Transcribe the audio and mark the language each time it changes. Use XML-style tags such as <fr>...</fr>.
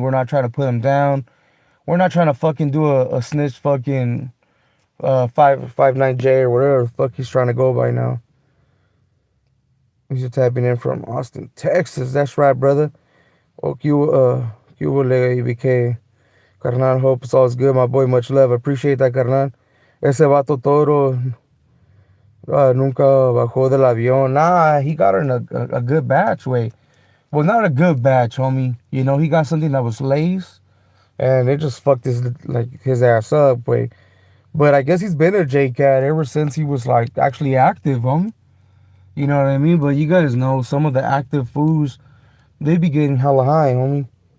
<en>We're not trying to put them down. We're not trying to fucking do a snitch fucking 559J or whatever the fuck he's trying to go by now. He's just tapping in from Austin, Texas. That's right, brother. Oh, E.B.K. Carnal, hope it's all good, my boy. Much love. Appreciate that, carnal.</en> <es>Ese vato toro nunca bajó del avión.</es> <en>Nah, he got in a good batch, way. Well, not a good batch, homie. You know, he got something that was lace, and it just fucked his ass up, way. But I guess he's been a J-Cat ever since he was like actually active, homie. You know what I mean? But you guys know some of the active fools, they be getting hella high, homie.</en>